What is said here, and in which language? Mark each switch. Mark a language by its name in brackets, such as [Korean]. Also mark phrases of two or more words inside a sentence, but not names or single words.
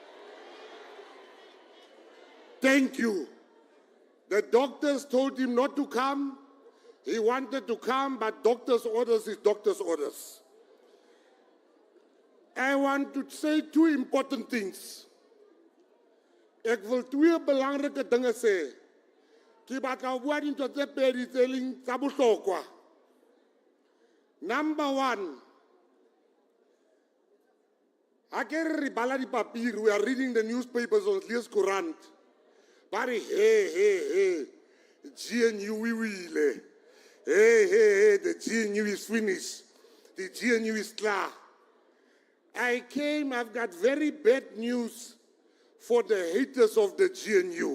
[English] Thank you. The doctors told him not to come. He wanted to come, but doctor's orders is doctor's orders. I want to say two important things. [Afrikaans] Ek wil twee belangrike dinge sê. [Southern Sotho] Ke batla ho bua dintho tse pedi tse leng tsa bohlokwa. [English] Number one, [Southern Sotho] ha ke re bala dipapiri, [English] we are reading the newspapers on Lees Courant. But hey, GNU we will. Hey, the GNU is finished. The GNU is clear. I've got very bad news for the haters of the GNU.